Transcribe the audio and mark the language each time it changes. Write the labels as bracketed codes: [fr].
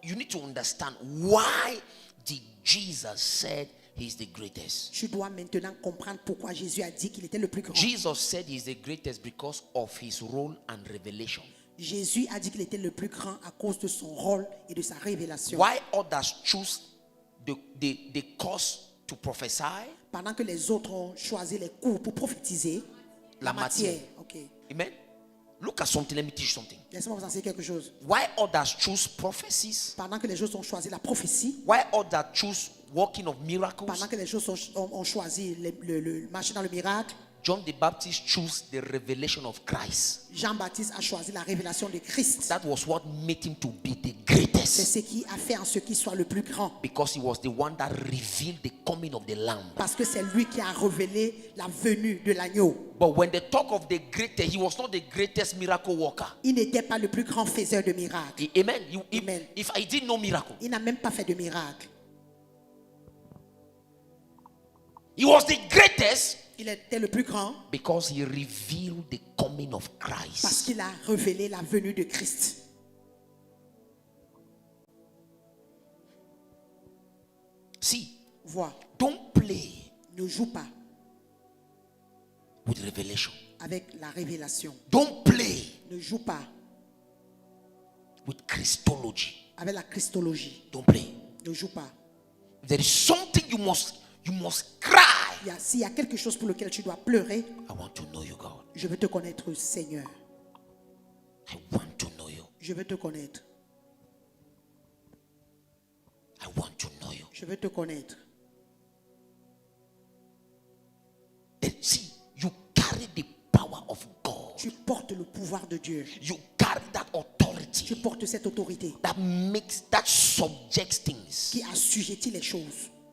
[en] You need to understand why did Jesus said he's the greatest. [fr] Tu dois maintenant comprendre pourquoi Jésus a dit qu'il était le plus grand. [en] Jesus said he's the greatest because of his role and revelation. [fr] Jésus a dit qu'il était le plus grand à cause de son rôle et de sa révélation. [en] Why others choose the course to prophesy? [fr] Pendant que les autres ont choisi les cours pour prophétiser, La matière. Ok. Amen. [en] Look at something. Let me teach you something. [fr] Laissez-moi vous enseigner quelque chose. [en] Why others choose prophecies? [fr] Pendant que les gens ont choisi la prophétie, [en] Why others choose working of miracles? [fr] pendant que les gens ont choisi le marché dans le miracle, [en] John the Baptist chose the revelation of Christ. [fr] Jean-Baptiste a choisi la révélation de Christ. [en] That was what made him to be the [fr] C'est [en] greatest. [fr] ce qui a fait en ce qu'il soit le plus grand. [en] Because he was the one that revealed the coming of the Lamb. [fr] Parce que c'est lui qui a révélé la venue de l'agneau. [en] But when they talk of the greatest, he was not the greatest miracle worker. [fr] Il n'était pas le plus grand faiseur de miracles. Amen. Amen. [en] If I did no miracle, [fr] Il n'a même pas fait de miracle. [en] he was the greatest [fr] Il était le plus grand [en] because he revealed the coming of [fr] parce [en] Christ. [fr] qu'il a révélé la venue de Christ. [en] See, [fr] Vois, [en] don't play [fr] ne joue pas [en] with revelation. [fr] avec la révélation. [en] Don't play [fr] Ne joue pas [en] with Christology. [fr] avec la christologie. [en] Don't play. [fr] Ne joue pas. [en] There is something you must cry. [fr] S'il y a quelque chose pour lequel tu dois pleurer, [en] I want to know you, God. [fr] je veux te connaître, Seigneur. [en] I want to know you. [fr] Je veux te connaître. [en] I want to know you. [fr] Je veux te connaître. [en] Then see, you carry the power of God. [fr] Tu portes le pouvoir de Dieu. [en] You carry that [fr] Tu [en] authority [fr] portes cette autorité [en] that subjects things. [fr] qui assujettit les choses.